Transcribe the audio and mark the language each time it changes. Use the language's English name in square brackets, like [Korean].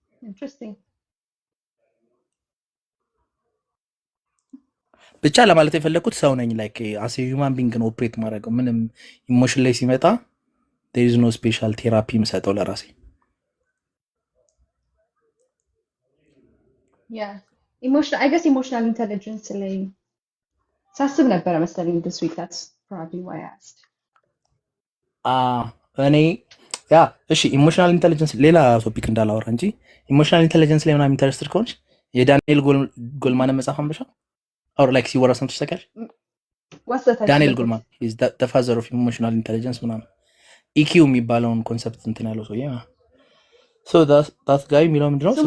[English] Interesting. [Amharic] ብቻ ለማለት የፈለግኩት ሰው ነኝ [English] ላይክ አስ ሂውማን ቢንግ [Amharic] ነው ኦፕሬት ማድረገው። ምንም ኢሞሽን ላይ ሲመጣ [English] there is no special therapy [Amharic] የምሰጠው ለራሴ። [English] Yeah. I guess emotional intelligence [Amharic] ላይ ሳስብ ነበረ መሰለኝ [English] this week. That's probably why I asked. [Amharic] እኔ ያ እሺ ኢሞሽናል ኢንተለጀንስ ሌላ ቶፒክ እንዳላወራ እንጂ ኢሞሽናል ኢንተለጀንስ ላይ ምናምን ኢንተረስትድ ከሆንሽ የዳንኤል ጎልማን መጽሐፍ አንብሻ [English] or like [Amharic] ሲወራ ሰምተሽ ታውቂያለሽ? [English] What's the title? [Amharic] ዳንኤል ጎልማን [English] is the father of emotional intelligence [Amharic] ምናምን EQ የሚባለውን ኮንሰፕት እንትን ያለው ሰውዬ ነው። [English] so that guy [Amharic] የሚለው ምንድነው ስለ